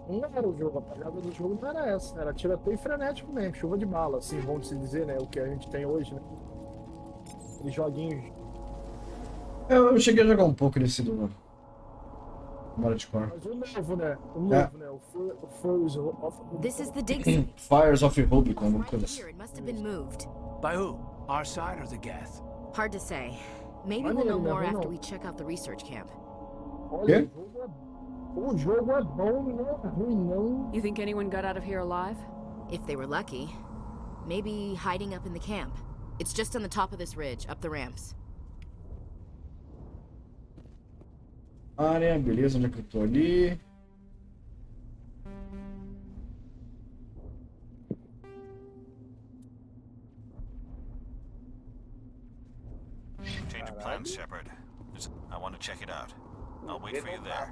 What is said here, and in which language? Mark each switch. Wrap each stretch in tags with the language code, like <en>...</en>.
<pt>Não era o jogo, a pegada do jogo não era essa. Era tiroteio frenético mesmo, chuva de bala, assim, vamos se dizer, né? O que a gente tem hoje, né? Aqueles joguinhos. Eu cheguei a jogar um pouco desse do Bora de Cor. Mas o novo, né? O novo, né? O Fires of...</pt> <en>This is the dig site.</en> <pt>Fires of Rubicon, alguma coisa assim.</pt> <en>It must have been moved. By who? Our side or the Geth? Hard to say. Maybe we'll know more after we check out the research camp.</en> <pt>Olha, o jogo é bom, não é ruim, não.</pt> <en>You think anyone got out of here alive? If they were lucky. Maybe hiding up in the camp. It's just on the top of this ridge, up the ramps.</en> <pt>Área, beleza, onde é que eu tô ali?</pt> <en>Change of plans, Shepard. I want to check it out. I'll wait for you there.</en>